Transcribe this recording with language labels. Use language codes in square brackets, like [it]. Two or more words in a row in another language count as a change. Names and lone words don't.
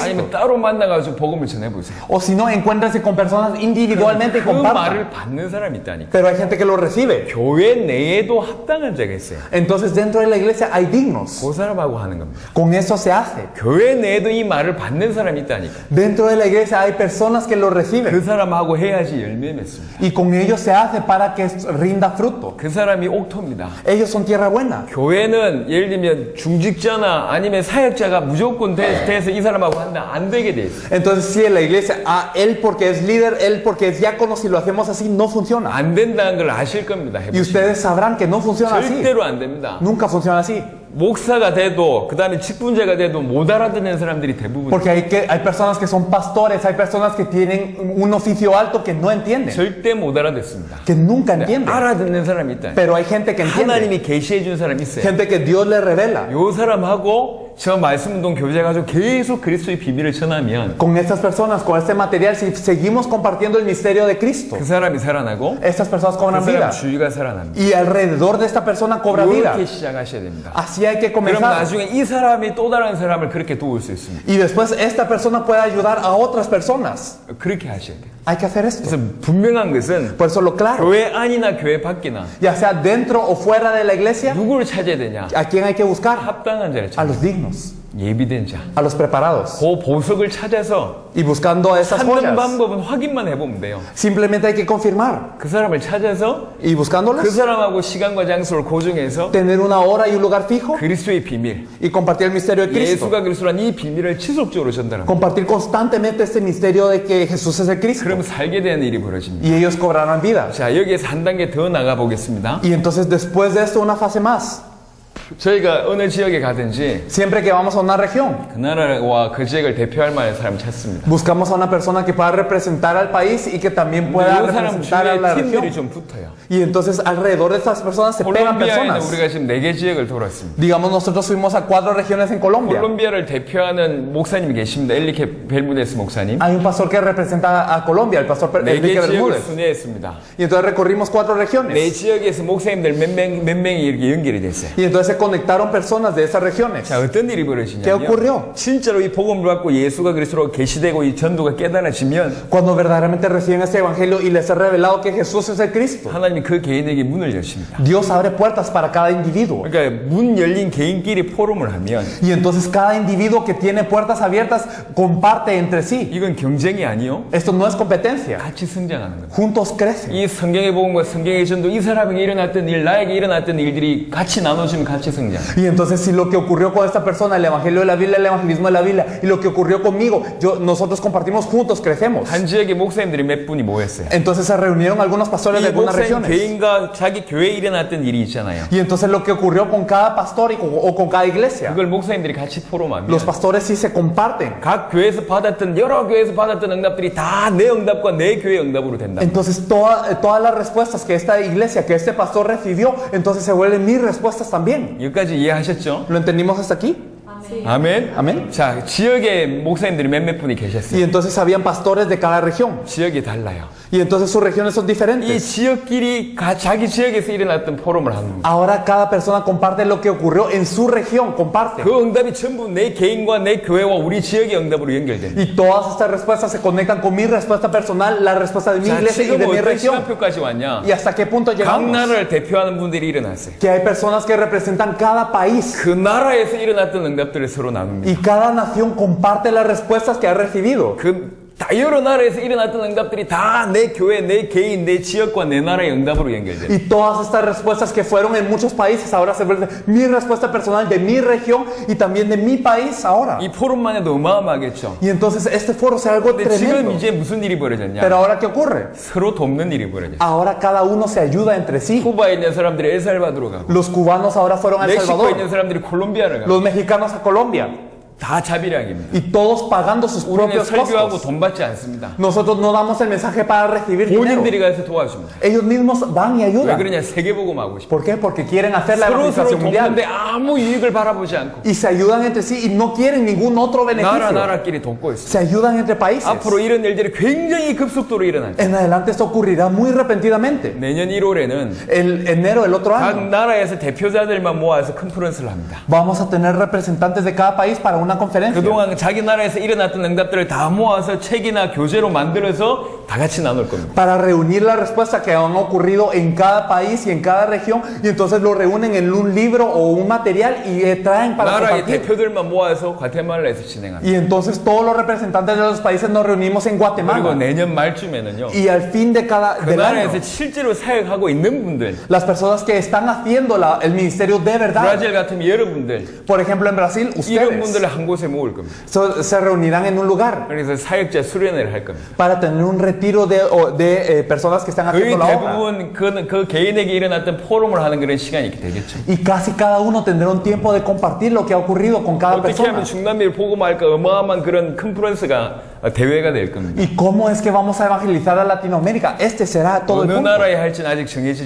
[ko] 아니면 따로 만나가지고 복음을 전해보세요. [es] O si no, encuéntrense con personas individualmente y [ko] 그 [es] compartan. [ko] 말을 받는 사람이 있다니까. [es] Pero hay gente que lo recibe. [ko] 교회 내에도 합당한 자가 있어요. [es] Entonces, dentro de la iglesia hay dignos. [ko] 그 사람하고 하는 겁니다. [es] Con eso se hace. [ko] 교회 내에도 이 말을 받는 사람이 있다니까. [es] Dentro de la iglesia hay personas que lo [ko] 그 [es] reciben. [ko] 사람하고 해야지 열매 맺습니다. [es] Y con ellos se hace para que rinda fruto. [ko] 그 사람이 옥토입니다. [es] Ellos son tierra buena. [ko] 교회는 예를 들면 중직자나 아니면 사역자가 무조건 돼서 이 사람하고 한다 안 되게 돼 있어요. [es] Entonces, si en la iglesia, él porque es líder, él porque es diácono, si lo hacemos así, no funciona. [ko] 안 된다는 걸 아실 겁니다. [es] Y [ko] 해보시면. [es] ustedes sabrán que no funciona así. [ko] 절대로 안 됩니다. [es] Nunca funciona así. [ko] 목사가 돼도 그 다음에 직분자가 돼도 못 알아듣는 사람들이 대부분 [es] Porque hay personas que son pastores, hay personas que tienen un oficio alto que no entienden, [ko] 절대 못 알아듣습니다. [es] que nunca entienden. [ko] 알아듣는 사람이 있다. [es] Pero hay gente que entiende, [ko] 하나님이 계시해 준 사람이 있어요. [es] gente que Dios le revela. [ko] 요 사람하고 저 말씀운동 교제 가지고 계속 그리스도의 비밀을 전하면 [es] Con estas personas, con este material, si seguimos compartiendo el misterio de Cristo, [ko] 그 사람이 살아나고 [es] estas personas [ko] 그 [es] cobran vida. [ko] 사람 주위가 살아납니다. [es] Y alrededor de esta persona cobra vida. [ko] 이렇게 시작하셔야 됩니다. [es] Así hay que [ko] 그럼 [es] comenzar. [ko] 나중에 이 사람이 또 다른 사람을 그렇게 도울 수 있습니다. [es] Y después esta persona puede ayudar a otras personas. [ko] 그렇게 하셔야 돼요. [es] Hay que hacer esto. [ko] 그래서 분명한 것은 [es] Por eso lo claro, [ko] 교회 안이나 교회 밖이나 [es] ya sea dentro o fuera de la iglesia, [ko] 누구를 찾아야 되냐? [es] ¿a quién hay que buscar? [ko] 합당한 자를 [es] A [ko] 찾아. [es] los dignos, [ko] 예비된 자. [es] a los preparados. [ko] 그 보석을 찾아서 [es] Y buscando a esas [ko] 찾는 [es] joyas, [ko] 방법은 확인만 해보면 돼요. [es] simplemente hay que confirmar. [ko] 그 사람을 찾아서 [es] Y buscándolos, [ko] 그 사람하고 시간과 장소를 고정해서 [es] tener una hora y un lugar fijo [ko] 그리스도의 비밀, [es] y compartir el misterio de Cristo. [ko] 예수가 그리스도란 이 비밀을 지속적으로 전달합니다. [es] Compartir constantemente este misterio de que Jesús es el Cristo. [ko] 그럼 살게 되는 일이 벌어집니다. [es] Y ellos cobrarán vida. [ko] 자, 여기에서 한 단계 더 나가 보겠습니다. [es] Y entonces después de esto, una fase más. [ko] 저희가 어느 지역에 가든지 [es] Siempre que vamos a una región, [ko] 그 나라와 그 지역을 대표할 만한 사람을 찾습니다. [es] buscamos a una persona que pueda representar al país y que también pueda [ko] 이 사람 [es] representar a la [ko] 주위에 팀들이 [es] región. [ko] 좀 붙어요. [es] Y entonces alrededor de estas personas se pegan [ko] 콜롬비아에는 [es] personas. [ko] 우리가 지금 4개 지역을 돌았습니다. [es] Digamos, nosotros fuimos a 4 regiones en Colombia. [ko] 콜롬비아를 대표하는 목사님이 계십니다. 엘리케 벨무데스 목사님. [es] Hay un pastor que representa a Colombia, el pastor [ko] 4개 [es] Enrique [ko] 지역을 [es] Bermúdez. [ko] 순회했습니다. [es] Y entonces recorrimos 4 [ko] 네 [es] regiones. [ko] 지역에서 목사님들 몇 명이 이렇게 연결이 됐어요. [es] Y entonces se conectaron personas de esas regiones. [ko] 자, 어떤 일이 [es] ¿Qué [ko] 벌어지냐면 [es] ocurrió? [ko] 진짜로 이 복음을 받고 예수가 그리스도로 계시되고 이 전도가 깨달아지면 [es] Cuando verdaderamente reciben este evangelio y les ha revelado que Jesús es el Cristo, [ko] 하나님이 그 개인에게 문을 여십니다. [es] Dios abre puertas para cada individuo. [ko] 그러니까 문 열린 개인끼리 포럼을 하면 [es] Y entonces cada individuo que tiene puertas abiertas comparte entre sí. [ko] 이건 경쟁이 아니요. [es] Esto no es competencia. [ko] 같이 성장하는 겁니다. [es] Juntos crecen. [ko] 이 성경의 복음과 성경의 전도 이 사람에게 일어났던 일, 나에게 일어났던 일들이 같이 나눠지면 같이 같이 성장. [es] Y entonces si lo que ocurrió con esta persona, el evangelio de la Biblia, el evangelismo de la Biblia, y lo que ocurrió conmigo, nosotros compartimos juntos, crecemos. [ko] 한 지역에 목사님들이 몇 분이 모였어요. [es] Entonces se reunieron algunos pastores de [ko] 이 [es] algunas [ko] 목사님 [es] regiones. [ko] 개인과 자기 교회에 일어났던 일이 있잖아요. [es] Y entonces lo que ocurrió con cada pastor o con cada iglesia, [ko] 그걸 목사님들이 같이 포럼합니다. [es] los pastores sí se comparten. [ko] 각 교회에서 받았던 여러 교회에서 받았던 응답들이 다 내 응답과 내 교회 응답으로 된다. [es] Entonces todas las respuestas que esta iglesia, que este pastor recibió, entonces se vuelven mis respuestas también. [ko] 여기까지 이해하셨죠? [es] ¿Lo entendimos hasta aquí? [ko] 아멘. 아멘. 자, 지역에 목사님들이 몇몇 분이 [es] Y [ko] 계셨어요. [es] entonces habían pastores de cada región. [ko] 지역이 달라요. [es] Y entonces sus regiones son [ko] 이 [es] diferentes. [ko] 지역끼리 자기 지역에서 일어났던 포럼을 하는 겁니다. [es] Ahora cada persona comparte lo que ocurrió en su región, comparte. [ko] 그 응답이 전부 내 개인과 내 교회와 우리 지역의 응답으로 연결됩니다. [es] Y todas estas respuestas se conectan con mi respuesta personal, la respuesta de mi [ko] 자, [es] iglesia y [ko] 지금 [es] de mi [ko] 어떤 [es] región. [ko] 시간표까지 왔냐? [es] ¿Y hasta qué punto [ko] 각 [es] llegamos? [ko] 나라를 대표하는 분들이 일어났어요. [es] Que hay personas que representan cada país. [ko] 그 나라에서 일어났던 응답들을 서로 나눕니다. [es] Y cada nación comparte las respuestas que ha recibido. [ko] 다 여러 나라에서 일어났던 응답들이 다 내 교회, 내 개인, 내 지역과 내 나라의 응답으로 연결돼요. [es] Y todas estas respuestas que fueron en muchos países ahora se vuelven mi respuesta personal de mi región y también de mi país ahora. [ko] 이 포럼만 해도 어마어마하겠죠. [es] Y entonces este foro será algo [ko] 근데 지금 [es] tremendo. [ko] 이제 무슨 일이 벌어졌냐? [es] Pero ahora ¿qué ocurre? [ko] 서로 돕는 일이 벌어졌어요. [es] Ahora cada uno se ayuda entre sí. [ko] 쿠바에 있는 사람들이 엘살바도로 가고 [es] Los cubanos ahora fueron a El [ko] 멕시코에 [es] Salvador. [ko] 있는 사람들이 콜롬비아를 가고 [es] Los mexicanos a Colombia. [ko] 다 자비량입니다. [es] Y todos pagando sus [ko] 우리는 [es] propios [ko] 설교하고 [es] costos. [ko] 돈 받지 않습니다. [es] Nosotros no damos el mensaje para recibir dinero. [ko] 본인들이 가서 도와줍니다. [es] Ellos mismos van y [ko] 왜 [es] ayudan. [ko] 그러냐? 세계복음 하고 싶어. [es] ¿Por qué? Porque quieren hacer la [ko] 서로 [es] evangelización mundial. [ko] 돕는데 아무 이익을 바라보지 않고 [es] Y se ayudan entre sí y no quieren ningún otro beneficio. [ko] 나라끼리 돕고 있어요. [es] Se ayudan entre países. [ko] 앞으로 이런 일들이 굉장히 급속도로 일어날 거예요. [es] En adelante esto ocurrirá muy repentinamente. [ko] 내년 1월에는 [es] El enero del otro [ko] 각 [es] año [ko] 나라에서 대표자들만 모아서 컨퍼런스를 합니다. [es] vamos a tener representantes de cada país para una conferencia. [ko] 그동안 자기 나라에서 일어났던 응답들을 다 모아서 책이나 교재로 만들어서 다 같이 나눌 겁니다. [es] Para reunir la respuesta que han ocurrido en cada país y en cada región y entonces lo reúnen en un libro o un material y traen para [ko] 나라의 [es] compartir. [ko] 대표들만 모아서 과테말라에서 진행합니다. [es] Y entonces todos los representantes de los países nos reunimos en [ko] 그리고 [es] Guatemala. [ko] 내년 말쯤에는요. [es] Y al fin de [ko] 그 [es] del año, [ko] 나라에서 실제로 사역하고 있는 분들, [es] las personas que están haciendo el ministerio de verdad, [ko] 브라질 같으면 여러분들, [es] por ejemplo en Brasil, [ko] 이런 [es] ustedes [ko] 분들을 한 곳에 모을 겁니다. [es] se reunirán en un lugar [ko] 그래서 사역자 수련회를 할 겁니다. [es] para tener un retiro de personas que están [ko] 거의 [es] haciendo la obra. [ko] 대부분 그 개인에게 일어났던 포럼을 하는 그런 시간이 되겠죠. [es] Y casi cada uno tendrá un tiempo de compartir lo que ha ocurrido con cada [ko] 어떻게 [es] persona. [ko] 하면 중남미를 보고 말까 어마어마한 그런 컨퍼런스가 대회가 될 겁니다. [es] ¿Y cómo es que vamos a evangelizar a Latinoamérica? Este será todo el [ko] 어느 [es] punto. [ko] 나라에 할지는 아직 정해지지